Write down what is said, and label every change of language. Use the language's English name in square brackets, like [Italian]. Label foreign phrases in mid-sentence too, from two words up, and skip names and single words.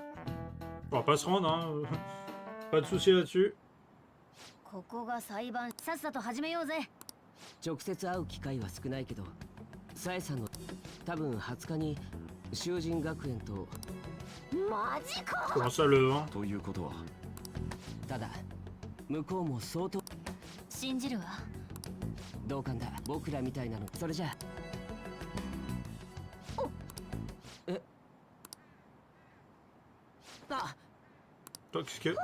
[French] On va pas se rendre, hein. Pas de soucis là-dessus. [Japanese] ここが裁判、さっさと始めようぜ。直接会う機会は少ないけど、さえさんの多分20日に囚人学園と。マジか。 [French] Comment ça le 1? [Japanese] ということはただ向こうも相当信じるわ。同感だ。僕らみたいなの。それじゃあ。えあ、 [French] Qu'est-ce que...